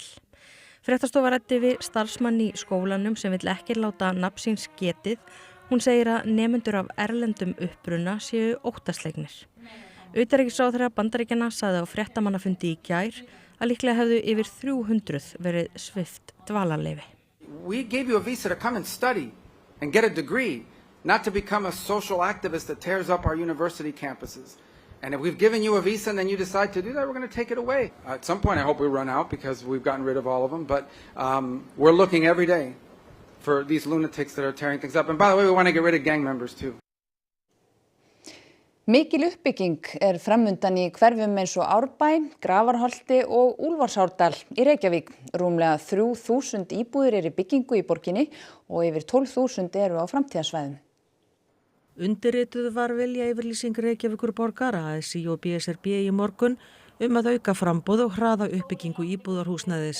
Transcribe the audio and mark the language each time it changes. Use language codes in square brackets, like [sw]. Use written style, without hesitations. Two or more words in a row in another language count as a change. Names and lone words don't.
[is] Fréttastofa ræddi við starfsmann í skólanum sem vill ekki láta nafn síns getið. Hún segir að nemendur af erlendum uppruna séu óttaslegnir. Utanríkisráðherra Bandaríkjanna sagði á fréttamannafundi í gær að líklega hefðu yfir 300 verið svipt dvalarleyfi. [en] We gave you a visa to come and study and get a degree, not to become a social activist that tears up our university campuses. And if we've given you a visa and then you decide to do that, we're going to take it away. At some point I hope we run out because we've gotten rid of all of them, but we're looking every day for these lunatics that are tearing things up. And by the way, we want to get rid of gang members too. [is] Mikil uppbygging framundan í hverfum eins og Árbæ, Grafarholti og Úlfarsárdal í Reykjavík. Rúmlega 3000 íbúðir í byggingu í borginni og yfir 12.000 eru á framtíðarsvæðum. Undirrituð var viljayfirlýsing Reykjavíkurborgar, ASÍ og BSRB í morgun að auka framboð og hraða uppbyggingu íbúðarhúsnæðis.